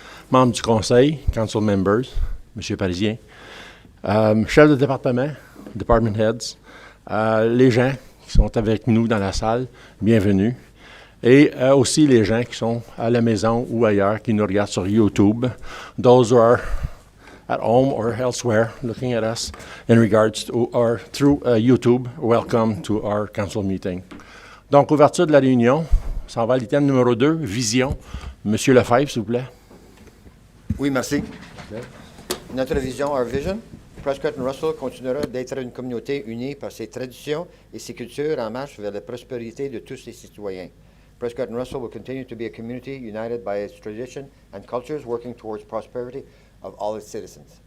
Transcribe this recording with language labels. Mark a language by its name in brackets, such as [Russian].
[French] Membres du Conseil, [English] council members, [French] M. Parisien, chefs de département, [English] department heads, [French] les gens qui sont avec nous dans la salle, bienvenue. Et aussi les gens qui sont à la maison ou ailleurs, qui nous regardent sur YouTube. [English] Those who are at home or elsewhere looking at us in regards to or through YouTube, welcome to our council meeting. [French] Donc, ouverture de la réunion, on s'en va à l'item numéro 2, vision. Monsieur Lefebvre, s'il vous plaît. Oui, merci. [English] Okay. [French] Notre vision, [English] our vision, [French] Prescott-Russell continuera d'être une communauté unie par ses traditions et ses cultures en marche vers la prospérité de tous ses citoyens. [English] Prescott-Russell will continue to be a community united by its tradition and cultures working towards prosperity of all its citizens.